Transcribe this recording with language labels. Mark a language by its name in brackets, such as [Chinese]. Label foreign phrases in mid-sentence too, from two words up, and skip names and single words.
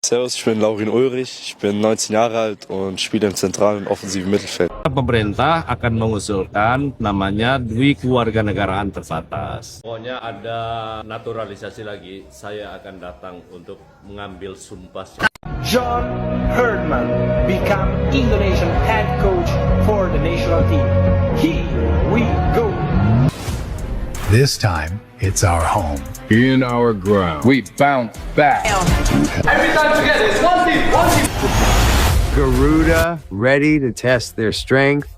[German] Servus, ich bin Laurin Ulrich, ich bin 19 Jahre alt und spiele im zentralen und offensiven Mittelfeld. [Indonesian] Pemerintah akan mengusulkan namanya Dwi Kewarganegaraan Terbatas. Pokoknya ada naturalisasi lagi, saya akan datang untuk mengambil sumpah. [English] John Herdman become Indonesian head coach for the national team. Here we go. This time, it's our home. In our ground. We bounce back. Every time together, it's one team, one team. Garuda ready to test their strength.